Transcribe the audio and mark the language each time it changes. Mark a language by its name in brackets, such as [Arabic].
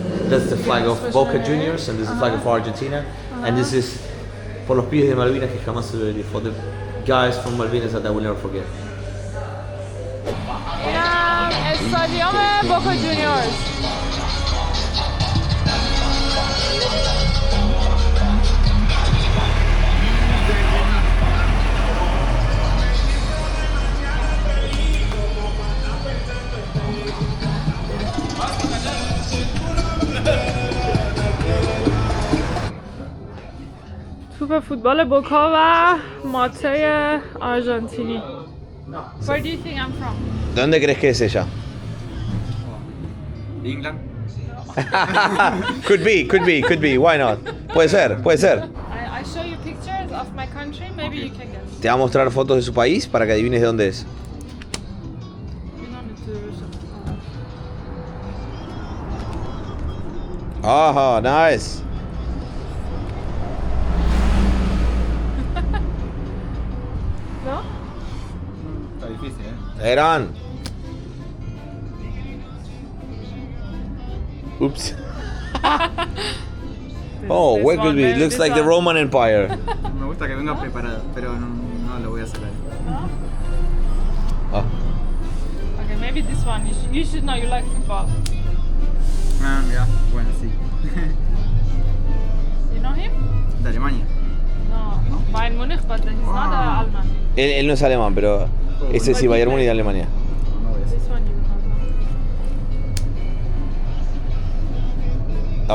[English] That's the flag of Boca Juniors and this is the flag of Argentina. And this is [Spanish] por los pibes de Malvinas que jamás se olvidaré. [English] For the guys from Malvinas that I will never forget. [Persian] استادیوم بوکا جونیورز. توپ فوتبال بوکا و ماته آرژانتینی. [English] Where do you think I'm from? [Spanish] ¿De dónde crees que es ella? [English] England. Could be. Why not? [Spanish] Puede ser. [English] I show you pictures of my country, maybe you can guess. [Spanish] Te va a mostrar fotos de su país para que adivines de dónde es. [English] You don't need to Oh, nice. [Spanish] ¿No? Está difícil, ¿eh? Irán. Oops. [English] Oh, where could be? It looks like the Roman Empire. [Spanish] Me gusta que venga preparado, pero no lo voy a sacar. Oh. [English] Okay, maybe this one. You should know. You like football. [Spanish] Ya, bueno, sí. [English] You know him? [Spanish] De Alemania. No. [English] Bayern Munich, but he's not Alman. [Spanish] Él no es alemán, pero ese sí, Bayern Múnich de Alemania. No voy a [English] This one you will not know.